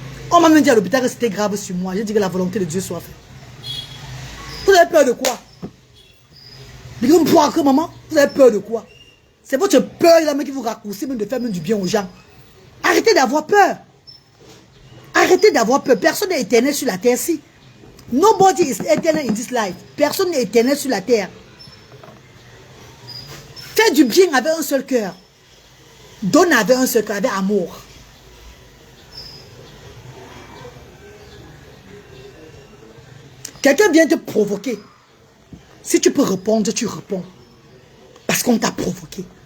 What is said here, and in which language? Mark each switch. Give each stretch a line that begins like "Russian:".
French: On m'a même dit à l'hôpital que c'était grave sur moi. J'ai dit que la volonté de Dieu soit faite. Vous avez peur de quoi? Maman, vous avez peur de quoi? C'est votre peur là qui vous raccourcit même de faire même du bien aux gens. Arrêtez d'avoir peur. Arrêtez d'avoir peur. Personne n'est éternel sur la terre-ci.
English: Nobody is eternal in this life.
French: Personne n'est éternel sur la terre. Fais du bien avec un seul cœur. Donne avec un seul cœur, avec amour. Quelqu'un vient te provoquer. Si tu peux répondre, tu réponds. Parce qu'on t'a provoqué.